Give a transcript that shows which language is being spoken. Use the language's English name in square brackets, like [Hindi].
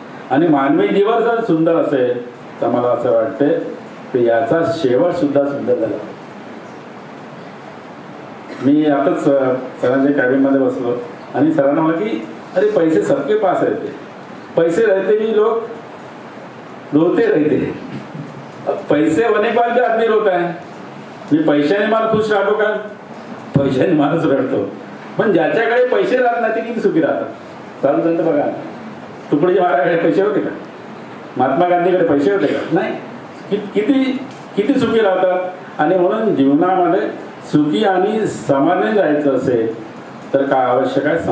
[Marathi] आणि मानवी जीवन जर सुंदर असेल तर मला असं वाटतं की याचा शेवट सुद्धा सुंदर झाला. मी आताच सरांच्या कॅबिनमध्ये बसलो आणि सरांना म्हटलं की [Hindi] अरे पैसे सबके पास रहते, पैसे रहते भी लोग रोते रहते. पैसे होने के बाद भी आदमी रोता है. [Marathi] मी पैशाने मला खुश राहतो का? पैशाने माणूस रडतो. पण ज्याच्याकडे पैसे राहत नाही ते किती सुखी राहतात. चालू बघा, तुकडोजी महाराजांकडे पैसे होते का? महात्मा गांधीकडे पैसे होते का? नाही. किती किती सुखी राहतात. आणि म्हणून जीवनामध्ये सुखी आणि समाधानी जायचं असेल तर काय आवश्यक आहे?